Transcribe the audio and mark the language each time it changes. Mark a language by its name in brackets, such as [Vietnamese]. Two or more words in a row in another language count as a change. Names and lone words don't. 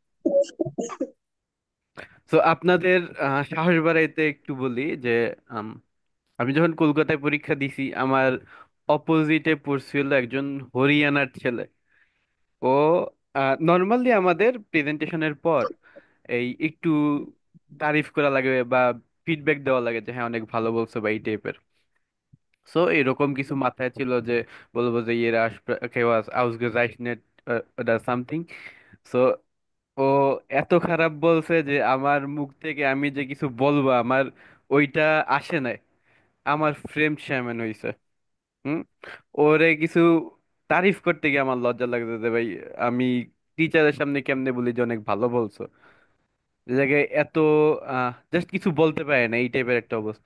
[Bangla] তো আপনাদের সাহস বাড়াইতে একটু বলি যে আম, আমি যখন কলকাতায় পরীক্ষা দিছি, আমার অপোজিটে পড়ছিল একজন হরিয়ানার ছেলে। ও নর্মালি আমাদের প্রেজেন্টেশনের পর এই একটু তারিফ করা লাগে বা ফিডব্যাক দেওয়া লাগে যে হ্যাঁ অনেক ভালো বলছো বা এই টাইপের। সো এরকম কিছু মাথায় ছিল যে বলবো যে ইয়ে [German] was ausgezeichnet oder [Bangla] something. সো ও এত খারাপ বলছে যে আমার মুখ থেকে আমি যে কিছু বলবো আমার ওইটা আসে নাই। আমার ফ্রেম শ্যামেন হইছে। হুম। ওরে কিছু তারিফ করতে গিয়ে আমার লজ্জা লাগছে যে ভাই আমি টিচারের সামনে কেমনে বলি যে অনেক ভালো বলছো, যে জায়গায় এত জাস্ট কিছু বলতে পারে না, এই টাইপের একটা অবস্থা।